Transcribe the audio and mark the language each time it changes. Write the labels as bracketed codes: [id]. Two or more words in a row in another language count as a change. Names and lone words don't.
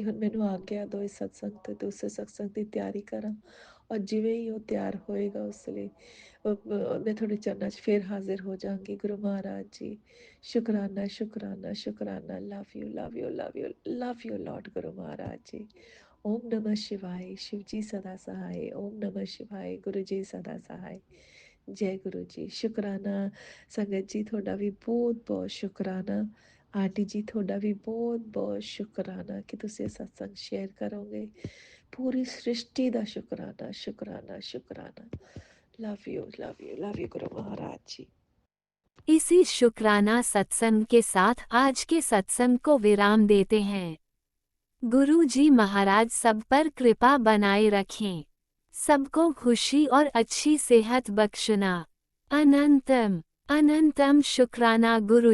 [pa] ਹੁਣ ਮੈਨੂੰ ਆਗਿਆ ਦਿਓ ਇਸ ਸਤਸੰਗ ਤੇ ਦੂਸਰੇ ਸਤਸੰਗ ਦੀ ਤਿਆਰੀ ਕਰਾਂ, ਔਰ ਜਿਵੇਂ ਹੀ ਉਹ ਤਿਆਰ ਹੋਏਗਾ ਉਸ ਲਈ ਮੈਂ ਤੁਹਾਡੇ ਚਰਨਾਂ 'ਚ ਫਿਰ ਹਾਜ਼ਰ ਹੋ ਜਾਵਾਂਗੀ ਗੁਰੂ ਮਹਾਰਾਜ ਜੀ। ਸ਼ੁਕਰਾਨਾ ਸ਼ੁਕਰਾਨਾ ਸ਼ੁਕਰਾਨਾ, [en] love you love you love you love you Lord [pa] ਗੁਰੂ ਮਹਾਰਾਜ ਜੀ। [hi] ਓਮ ਨਮः शिवाय, शिव जी सदा सहाय। ओम नमः शिवाय, गुरु जी सदा सहाय। जय गुरु जी। [pa] ਸ਼ੁਕਰਾਨਾ ਸੰਗਤ ਜੀ, ਤੁਹਾਡਾ ਵੀ ਬਹੁਤ-ਬਹੁਤ ਸ਼ੁਕਰਾਨਾ। ਆਂਟੀ ਜੀ ਤੁਹਾਡਾ ਵੀ ਬਹੁਤ-ਬਹੁਤ ਸ਼ੁਕਰਾਨਾ ਕਿ ਤੁਸੀਂ ਇਹ ਸਤਸੰਗ ਸ਼ੇਅਰ ਕਰੋਗੇ। ਪੂਰੀ ਸ੍ਰਿਸ਼ਟੀ ਦਾ ਸ਼ੁਕਰਾਨਾ, ਸ਼ੁਕਰਾਨਾ, ਸ਼ੁਕਰਾਨਾ। [en] love you, love you, love you [hi] गुरु महाराज जी। इसी शुक्राना सत्संग के साथ आज के सत्संग को विराम देते हैं। गुरु जी महाराज सब पर कृपा बनाए रखें, सबको खुशी और अच्छी सेहत बख्शना। अनंतम अनंतम शुक्राना गुरु जी।